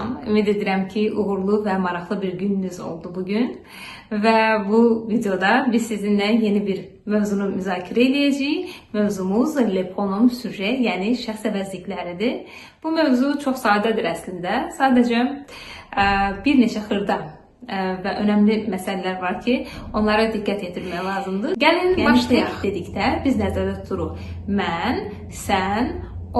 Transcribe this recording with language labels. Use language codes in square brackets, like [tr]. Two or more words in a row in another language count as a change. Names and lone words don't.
[az] ümid edirəm ki, uğurlu və maraqlı bir gününüz oldu bugün. Və bu videoda biz sizinlə yeni bir mövzunu müzakirə edəcəyik. [fr] Mövzumuz le pronom sujet, [az] yəni şəxs əvəzlikləridir. Bu mövzu çox sadədir əslində. Sadəcə bir neçə xırda və önəmli məsələlər var ki, onlara diqqət yetirmək lazımdır. Gəlin başlayaq dedikdə biz nəzərdə tuturuq mən, sən, o.